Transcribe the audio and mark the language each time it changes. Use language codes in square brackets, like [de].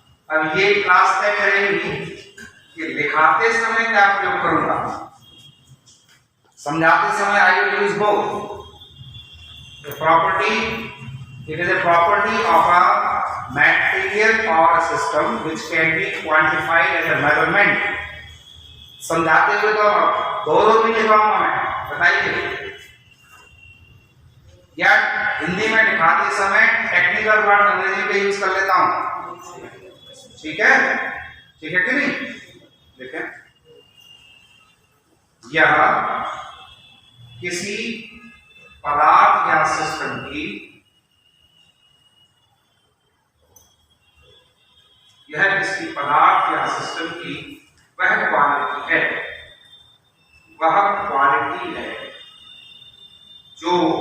[hi] अब ये क्लास तय करेंगी कि लिखाते समय क्या प्रयोग करूंगा। समझाते समय [en] I will use both. [hi] The property, [en] It is a property of a material or a system which can be quantified as a measurement। [hi] समझाते हुए तो दोनों भी लिखवाऊंगा मैं, बताइए। या हिंदी में लिखाते समय टेक्निकल वर्ड अंग्रेजी का यूज कर लेता हूं। ठीक है, ठीक है कि नहीं। देखें, यह किसी पदार्थ या सिस्टम की, यह किसी पदार्थ या सिस्टम की वह क्वालिटी है, वह क्वालिटी है जो